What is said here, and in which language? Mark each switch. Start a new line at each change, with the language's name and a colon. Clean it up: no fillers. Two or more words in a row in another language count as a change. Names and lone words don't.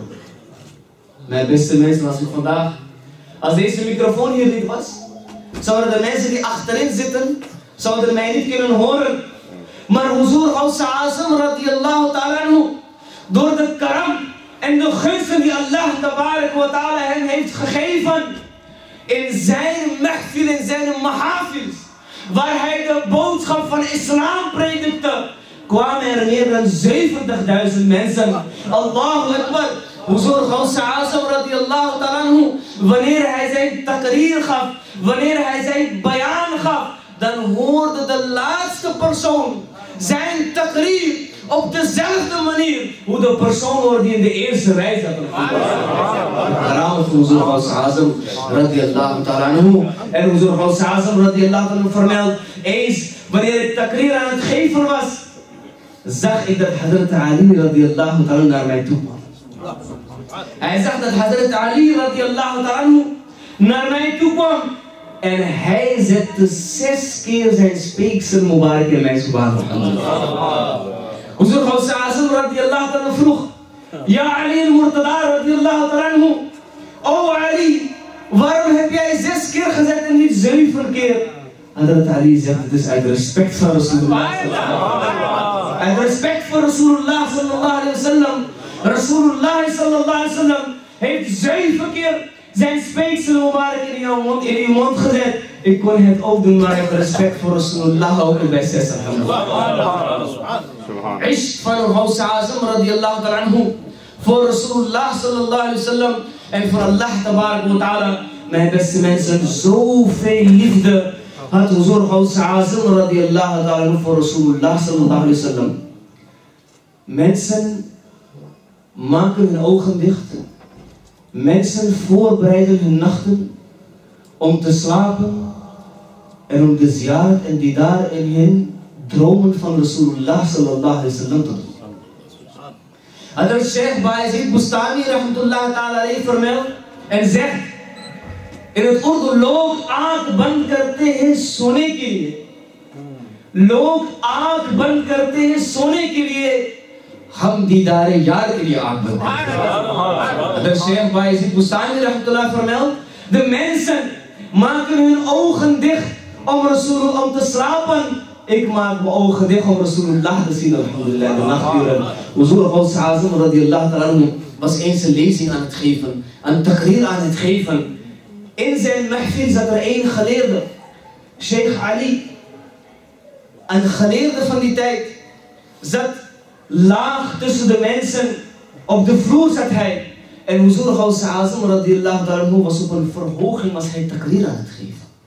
Dutch: Mijn beste mensen, als deze microfoon hier niet was, zouden de mensen die achterin zitten, zouden mij niet kunnen horen. Maar Huzur Gauss-al-Azam
Arabic: رضي الله تعالى عنه,
Dutch: door de karam en de gunsten die
Arabic: الله تبارك وتعالى
Dutch: hem heeft gegeven, in zijn mahfil, in zijn mahafiz, waar hij de boodschap van islam predikte, kwamen er meer dan 70.000 mensen.
Arabic: الله أكبر.
Dutch: Huzur Gauss-al-Azam
Arabic: رضي الله تعالى عنه,
Dutch: wanneer hij zijn takrir gaf, wanneer hij zijn bayan gaf, dan hoorde de laatste persoon zijn takrir op dezelfde manier hoe de persoon hoorde die in de eerste rij zat. Huzur Gauss-al-Azam
Arabic: رضي الله تعالى عنه.
Dutch: En Huzur Gauss-al-Azam
Arabic: رضي الله تعالى عنه
Dutch: vermeldt, eens wanneer ik takrir aan het geven was, zag ik dat Hazrat Ali
Arabic: رضي الله تعالى
Dutch: naar mij toe kwam. Hij zag dat Hazrat Ali
Arabic: رضي الله تعالى
Dutch: naar mij toe kwam en hij zette 6 keer zijn speeksel Mubarak in mijn subhanallah. Huzur Gauss-al-Azam
Arabic: رضي الله تعالى
Dutch: vroeg, ja Ali al-Murtada
Arabic: رضي الله تعالى,
Dutch: o Ali, waarom heb jij 6 keer gezet en niet 7 keer? Hazrat Ali zegt, het is uit respect van Rasulullah. Uit respect voor Rasulullah
Arabic: صلى الله عليه وسلم.
Dutch: Rasulullah
Arabic: صلى الله عليه وسلم
Dutch: heeft 7 keer zijn speeksel Mubarak in uw mond gezet. Ik kon het ook doen, maar ik heb respect voor Rasulullah ook bij 6. Ishq van Gauss-al-Azam
Arabic: رضي الله تعالى عنه
Dutch: voor Rasulullah
Arabic: صلى الله عليه وسلم
Dutch: en voor
Arabic: الله تبارك وتعالى.
Dutch: Mijn beste mensen, zoveel liefde had Huzur Gauss-al-Azam
Arabic: رضي الله تعالى عنه
Dutch: voor Rasulullah
Arabic: صلى الله عليه وسلم.
Dutch: Mensen maken hun ogen dicht. Mensen voorbereiden hun nachten om te slapen en om de ziyarat en die daar in hun dromen van Rasulullah
Arabic: صلى الله عليه وسلم
Dutch: te doen. Hadrat Sheikh Bayezid Bustani
Arabic: رحمة الله تعالى عليه
Dutch: vermeldt en zegt in het Urdu,
Urdu: لوگ آنکھ بند کرتے ہیں سونے کے لیے، لوگ آنکھ بند کرتے ہیں سونے کے لیے، ہم دیدار یار کے لیے آنکھ بند کرتے ہیں.
Dutch: Hadrat Sheikh Bayezid Bustani rahmatullah vermeldt, de mensen maken hun ogen dicht om te slapen. Ik maak mijn ogen dicht om Rasulullah te zien, alhamdulillah, de nachturen. Huzur Gauss-al-Azam
Arabic: رضي الله تعالى عنه
Dutch: was eens een lezing aan het geven, een takrir aan het geven. In zijn mahfil zat er één geleerde, Sheikh Ali. Een geleerde van die tijd zat laag tussen de mensen. Op de vloer zat hij. En Huzur Gauss-al-Azam
Arabic: رضي الله تعالى عنه
Dutch: was op een verhoging, was hij takrir aan het geven.